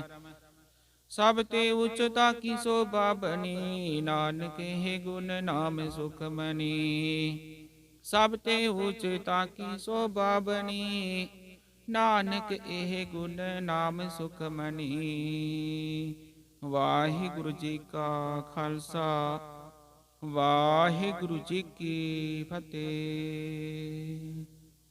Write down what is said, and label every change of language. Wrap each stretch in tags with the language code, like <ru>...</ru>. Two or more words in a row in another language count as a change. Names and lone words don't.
<bra>सब ते उच्चता की शोभा बनी, नानक हे गुण नाम सुख मनी। सब ते उच्चता की शोभा बनी, नानक एह गुण नाम सुख मनी। वाहिगुरु जी का खालसा, वाहिगुरु जी की फतेह।</bra>